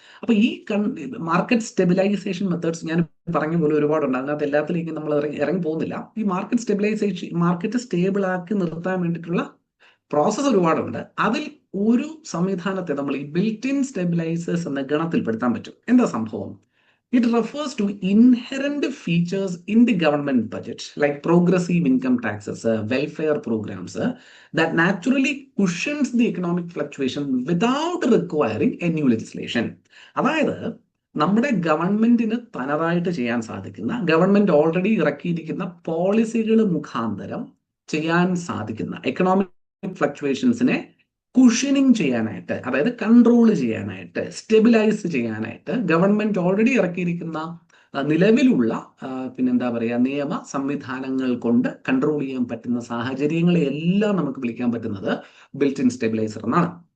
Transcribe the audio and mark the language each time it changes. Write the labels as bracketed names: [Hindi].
[Malayalam] അപ്പൊ ഈ market stabilisation methods ഞാൻ പറഞ്ഞ പോലെ ഒരുപാടുണ്ട്. അതിനകത്ത് എല്ലാത്തിലേക്കും നമ്മൾ ഇറങ്ങി പോകുന്നില്ല. ഈ മാർക്കറ്റ് സ്റ്റെബിലൈസേഷൻ, മാർക്കറ്റ് സ്റ്റേബിൾ ആക്കി നിർത്താൻ വേണ്ടിയിട്ടുള്ള പ്രോസസ്സ് ഒരുപാടുണ്ട്. അതിൽ ഒരു സംവിധാനത്തെ നമ്മൾ ഈ ബിൽറ്റ് ഇൻ സ്റ്റെബിലൈസേഴ്സ് എന്ന ഗണത്തിൽപ്പെടുത്താൻ പറ്റും. എന്താ സംഭവം? [English] It refers to inherent features in the government budget, like progressive income taxes, welfare programs, that naturally cushions the economic fluctuation without requiring a new legislation. [Malayalam] അതായത് നമ്മുടെ ഗവൺമെന്റിന് തനതായിട്ട് ചെയ്യാൻ സാധിക്കുന്ന, ഗവൺമെന്റ് ഓൾറെഡി ഇറക്കിയിരിക്കുന്ന പോളിസികൾ മുഖാന്തരം ചെയ്യാൻ സാധിക്കുന്ന എക്കണോമിക് ഫ്ലക്ച്വേഷൻസിനെ കുഷനിങ് ചെയ്യാനായിട്ട്, അതായത് കൺട്രോൾ ചെയ്യാനായിട്ട്, സ്റ്റെബിലൈസ് ചെയ്യാനായിട്ട് ഗവൺമെന്റ് ഓൾറെഡി ഇറക്കിയിരിക്കുന്ന നിലവിലുള്ള പിന്നെന്താ പറയുക നിയമ സംവിധാനങ്ങൾ കൊണ്ട് കൺട്രോൾ ചെയ്യാൻ പറ്റുന്ന സാഹചര്യങ്ങളെ എല്ലാം നമുക്ക് വിളിക്കാൻ പറ്റുന്നത് ബിൽറ്റ് ഇൻ സ്റ്റെബിലൈസർ എന്നാണ്.